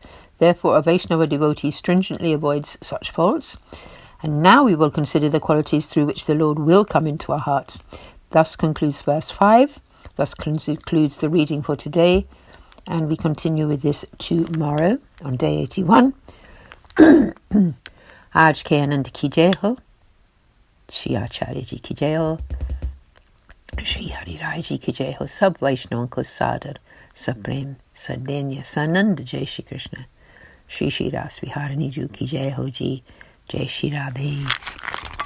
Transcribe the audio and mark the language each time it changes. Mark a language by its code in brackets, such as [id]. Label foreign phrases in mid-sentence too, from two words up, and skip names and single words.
[en] Therefore a Vaishnava devotee stringently avoids such faults. And now we will consider the qualities through which the Lord will come into our hearts. Thus concludes verse 5. Thus concludes the reading for today, and we continue with this tomorrow on day 81. [hi] आज के आनंद की जय हो, श्री आचार्य जी की जय हो, श्री हरि राय जी की जय हो, सब वैष्णवन को सादर, सब प्रेम, सदैन्य, सानंद, जय श्री कृष्ण, श्री श्री रास विहारिणी जी की जय हो जी, जय श्री राधे.